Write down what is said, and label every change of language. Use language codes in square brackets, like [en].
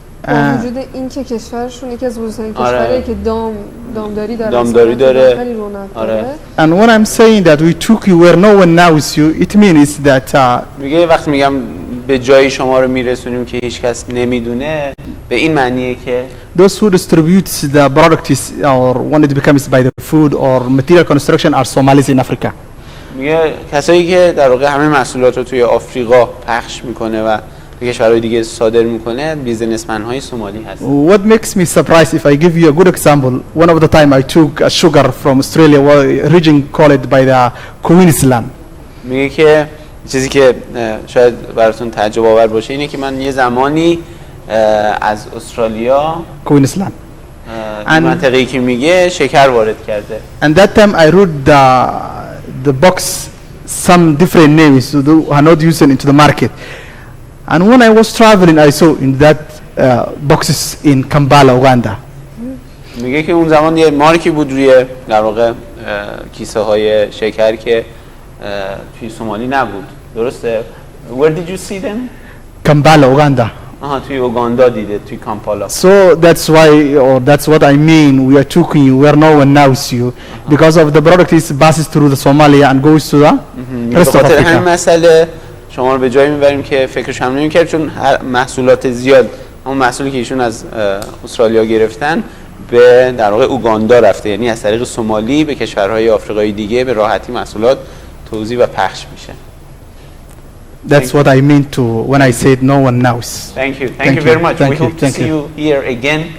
[fa] با وجود این که کشورشون یکی از بزرگترین کشورهایی که دامداری داره. خیلی رونق آره. داره. [en] And when I'm saying that we took you where no one knows you, it means that [fa] میگه وقتی میگم به جایی شما رو میرسونیم که هیچ کس نمیدونه، به این معنیه که [en] those who distribute the products or when it becomes by the food or material construction are Somalis in Africa. [fa] میگه کسایی که در واقع همه محصولات رو توی آفریقا پخش میکنه و به کشورهای دیگه صادر میکنه بیزنسمن های سومالی هست. [en] What makes me surprised, if I give you a good example, one of the time I took a sugar from Australia, region called by the Queensland. [fa] میگه که چیزی که شاید براتون تعجب آور باشه اینه که من یه زمانی از استرالیا [en] Queensland [fa] منطقه‌ای که میگه شکر وارد کرده. [en] And that time I wrote the box some different names who are not used into the market. And when I was traveling, I saw in that boxes in Kampala, Uganda. [fa] میگه که اون زمان یه مارکی بود روی در واقع کیسه های شکر که توی سومالی نبود. درسته؟ [en] Where did you see them? Kampala, Uganda. [fa] توی اوگاندا دیده، توی کامپالا. [en] So that's why, or that's what I mean, we are talking you where no one knows you, because of the product is passes through the Somalia and goes to the rest of [fa] بخاطر همین [en] Africa. [fa] مسئله شما رو به جایی میبریم که فکرش هم نمی‌کرد، چون محصولات زیاد، همون محصولی که ایشون از استرالیا گرفتن به در واقع اوگاندا رفته، یعنی از طریق سومالی به کشورهای آفریقایی دیگه به راحتی محصولات توزیع و پخش میشه. [en] That's what I mean to when I said no one knows. Thank you. Thank you very much. We hope to see you here again.